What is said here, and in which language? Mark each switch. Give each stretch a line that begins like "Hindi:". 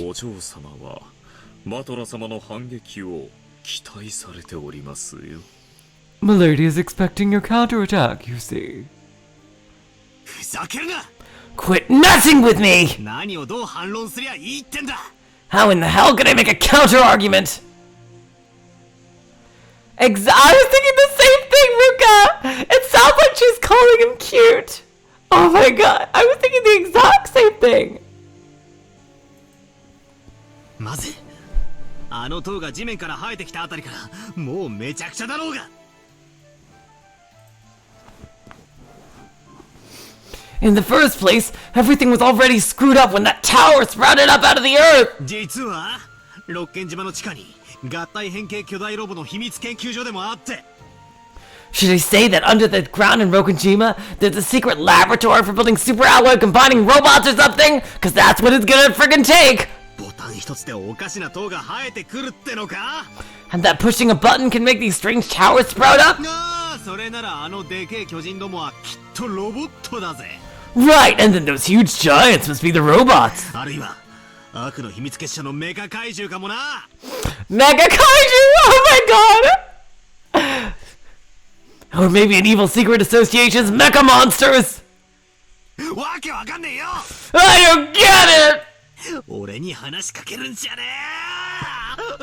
Japanese: お嬢様はバトラ様の反撃を期待されておりますよ。
English: Milady is expecting your counterattack, you see.
Japanese: ふざけるな。
English: Quit messing with me!
Japanese: 何をどう反論すりゃいいってんだ。
English: How in the hell could I make a counter-argument? I was thinking the same thing, Ruka! It sounds like she's calling him cute! Oh my god, I was thinking the exact same thing.
Japanese: まずあの塔が地面から生えてきたあたりからもうめちゃくちゃだろうが。
English: In the first place, everything was already screwed up when that tower sprouted up out of the earth.
Japanese: 実は六軒島の地下に合体変形巨大ロボの秘密研究所でもあって。
English: Should I say that under the ground in Rokujima, there's a secret laboratory for building super alloy combining robots or something? Cause that's what it's gonna friggin' take!
Japanese: ボタン一つでおかしな塔が生えてくるってのか。
English: And that pushing a button can make these strange towers sprout up?
Japanese: ああ、それならあのでけえ巨人どもはきっとロボットだぜ。
English: Right, and then those huge giants must be the robots.
Japanese: あるいは悪の秘密結社のメカ怪獣かもな。
English: Mega Kaiju! Oh my god! Or maybe an evil secret association's mecha monsters!
Japanese: わけわかんねえよ。
English: I don't get it!
Japanese: 俺に話しかけるんじゃねえ。